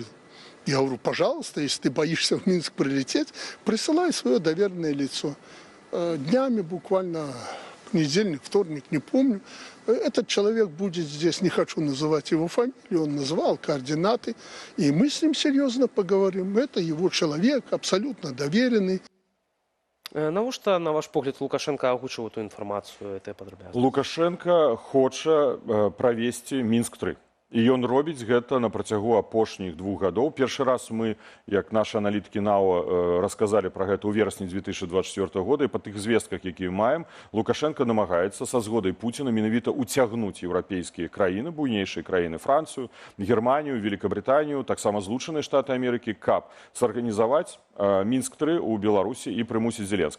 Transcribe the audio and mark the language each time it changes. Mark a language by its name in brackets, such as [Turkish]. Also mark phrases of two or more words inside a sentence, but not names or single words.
[Russian] Я говорю, пожалуйста, если ты боишься в Минск прилететь, присылай свое доверенное лицо. Днями, буквально понедельник, вторник, не помню, этот человек будет здесь, не хочу называть его фамилию, он назвал координаты, и мы с ним серьезно поговорим. Это его человек, абсолютно доверенный. [Belarusian] Навошта, на ваш погляд, Лукашенко агучыў эту інфармацыю, это падрабязна? Лукашенко хоча правесці Мінск-3. І ён робіць гэта на працягу апошніх 2 гадоў. Першы раз мы, як нашы аналітыкі НАО, расказалі пра гэта ў верасні 2024 года, і па тых звестках, якія маем, Лукашенко намагаецца са згодай Пуціна менавіта уцягнуць еўрапейскія краіны, буйнейшыя краіны, Францыю, Германію, Великабрытанію, таксама Злучаныя Штаты Амерыкі, каб сарганізаваць Мінск-3 у Беларусі і прымусіць Зеленскага.